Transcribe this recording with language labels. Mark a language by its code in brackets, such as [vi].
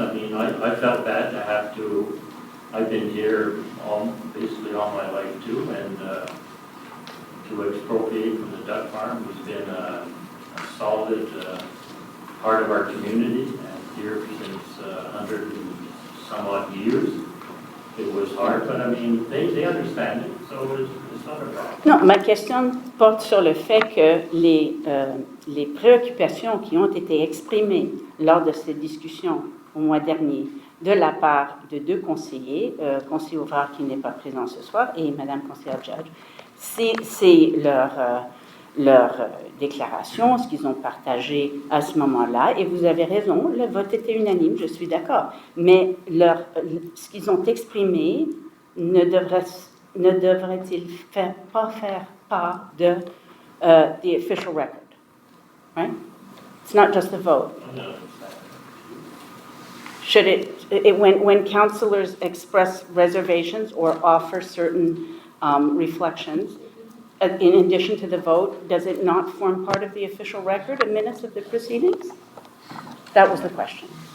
[en] I mean, I felt bad to have to, I've been here basically all my life too, and to expropriate from the duck farm has been a solid part of our community, and here since 100 and some odd years. It was hard, but I mean, they understand it, so it's not a problem. [fr] Non, ma question porte sur le fait que les préoccupations qui ont été exprimées lors de ces discussions au mois dernier de la part de deux conseillers, conseiller Ouvrard qui n'est pas présent ce soir et Madame conseillère Judge, c'est leur déclaration, ce qu'ils ont partagé à ce moment-là, et vous avez raison, le vote était unanime, je suis d'accord, mais ce qu'ils ont exprimé ne devrait-il pas faire part de [en] the official record, right? It's not just a vote. Should when councillors express reservations or offer certain reflections, in addition to the vote, does it not form part of the official record and minutes of the proceedings? That was the question.